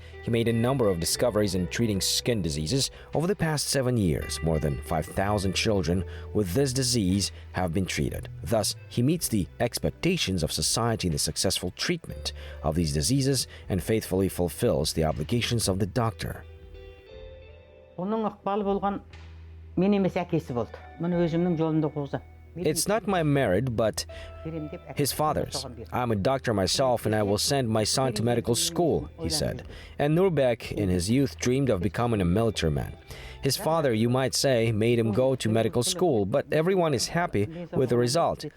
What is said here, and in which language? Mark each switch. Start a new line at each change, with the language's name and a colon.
English: He made a number of discoveries in treating skin diseases. Over the past 7 years, more than 5,000 children with this disease have been treated. Thus, he meets the expectations of society in the successful treatment of these diseases and faithfully fulfills the obligations of the doctor.
Kazakh: Оның ықпалы болған мен емес әкесі болды. Мұны өзімнің жолымда қуғызды.
English: It's not my merit, but his father's. I'm a doctor myself and I will send my son to medical school, he said. And Nurbek, in his youth, dreamed of becoming a military man. His father, you might say, made him go to medical school, but everyone is happy with the result.